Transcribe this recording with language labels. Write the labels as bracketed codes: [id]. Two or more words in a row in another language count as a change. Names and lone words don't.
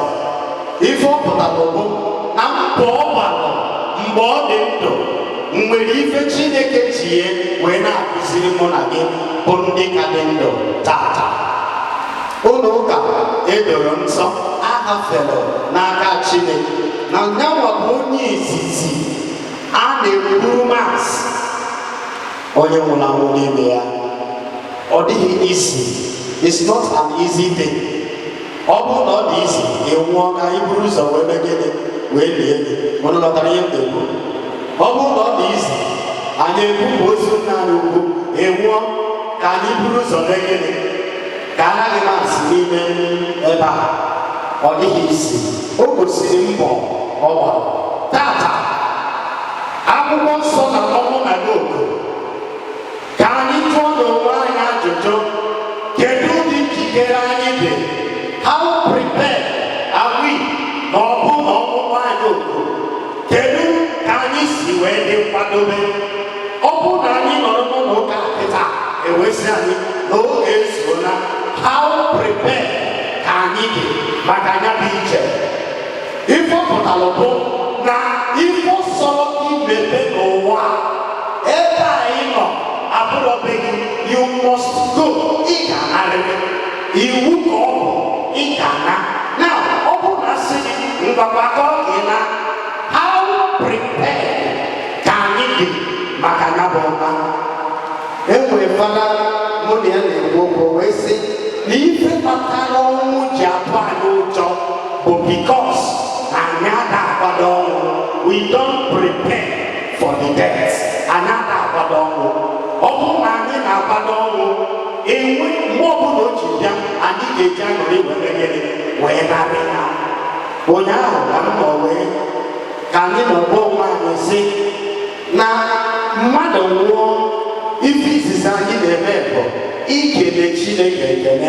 [ig] Ife ọ pụtara bụ na mbọ ọ gbara mgbe ọ dị ndụ nwere ife Chineke ji ya wee na-akụziri mụ na gị bụ ndị ka dị ndụ tata. Ụlọ ụka edoro nsọ ahafere n'aka Chineke na nyanwa bụ onye izizi a na-eburu maasị onye nwụrụ anwụ n'ime ya. Ọ dịghị [en] easy. It's not an easy thing. [ig] Ọ bụrụ na ọ dị easy ịnwụọ ka iburu ụzọ wee megide wee lie gị mụnụ lọtara ihe m na-ekwu. Ọ bụrụ na ọ dị easy anyị ebupụ ozu nna anyị ukwu ịnwụọ ka anyị buru ụzọ megide ka anaghị masị n'ime ebe a. Ọ dịghị isi. O gosiri mbọ ọ gbara. Tata akwụkwọ nsọ na ọnwụ na n'ogo ka anyị jụọ n'onwe anyị ajụjụ, kedu ụdị njikere anyị dị? [en] How prepared are we [ig] na ọ bụ na ọnwụnwa anyị ogo? Kedu ka anyị si wee dị nkwadobe? Ọ bụ na anyị nọrọ n'ụlọ ụka kịta ewesi anyị n'oge ezuola. [en] How prepared [ig] ka anyị dị maka anya bụ iche? Ife pụtara bụ na ife sọrọ imepe n'ụwa ebe anyị nọ abụrụbeghị [en] you must go. [ig] Ị ga-anarịrị iwu ka ọ bụ ị ga-ana. Na ọ bụ na sị gị mgbakọ gị na [en] how prepared [ig] ka anyị dị maka anya bụ ọma. Enwere fada mụ na ya na-ekwu okwu wee sị na ife kpatara ọnwụ ji atụ anyị ụjọ bụ because na anyị ada akwado ọnwụ. [en] We don't prepare for the death. [ig] Anyị ada akwado ọnwụ. Ọ bụ na anyị na-akwado ọnwụ enwe mgbe ọbụla o ji bịa anyị ga-eji aṅụrị wee megide wee narị ya. Ụnyaahụ ka m nọ wee ka anyị nọgbo onwe anyị sị na mmadụ nwụọ ife izizi anyị na-eme bụ ikele Chineke ekele.